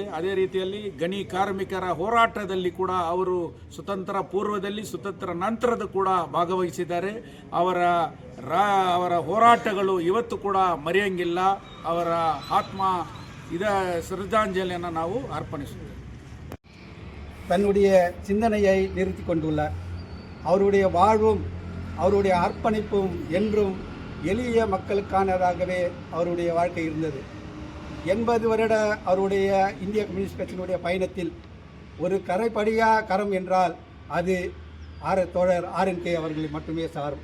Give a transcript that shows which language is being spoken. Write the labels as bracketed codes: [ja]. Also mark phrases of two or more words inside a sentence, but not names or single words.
[kn] ಅದೇ ರೀತಿಯಲ್ಲಿ ಗಣಿ ಕಾರ್ಮಿಕರ ಹೋರಾಟದಲ್ಲಿ ಕೂಡ ಅವರು ಸ್ವತಂತ್ರ ಪೂರ್ವದಲ್ಲಿ ಸ್ವತಂತ್ರ ನಂತರದ ಕೂಡ ಭಾಗವಹಿಸಿದ್ದಾರೆ. ಅವರ ಹೋರಾಟಗಳು ಇವತ್ತು ಕೂಡ ಮರೆಯಂಗಿಲ್ಲ. ಅವರ ಆತ್ಮ ಶ್ರದ್ಧಾಂಜಲಿಯನ್ನು ನಾವು அர்ப்பணிಸುತ್ತೇವೆ. [ta] தன்னுடைய சிந்தனையை நிறுத்தி கொண்டுள்ளார். அவருடைய வாழ்வும் அவருடைய அர்ப்பணிப்பும் என்றும் எளிய மக்களுக்கானதாகவே அவருடைய வாழ்க்கை இருந்தது. 80 வருட அவருடைய இந்திய கம்யூனிஸ்ட் கட்சியினுடைய பயணத்தில் ஒரு கரைப்படியா கரம் என்றால் அது தோழர் RNK அவர்களை மட்டுமே சாரும்.